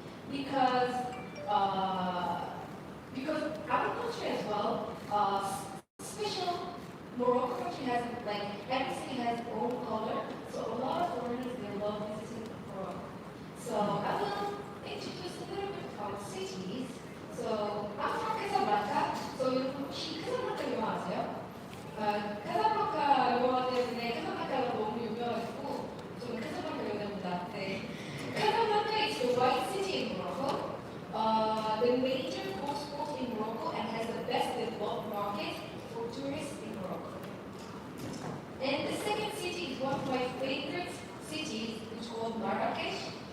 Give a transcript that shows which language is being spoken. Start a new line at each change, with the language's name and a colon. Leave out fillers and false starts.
English: Because our country as well, special Morocco country has like every city has its own color, so a lot of foreigners they love visiting Morocco. So I will introduce a little bit about cities. So I'm from Casablanca.
Korean: So 여러분 혹시 카사블랑카 영화 아세요? 카사블랑카 영화 때문에 카사블랑카가 너무 유명해가지고 저는 카사블랑카 여자입니다. 네.
English: Casablanca is the white city in Morocco, the major coast port in Morocco, and has the best developed market for tourists in Morocco. And the second city is one of my favorite cities, which is called Marrakesh.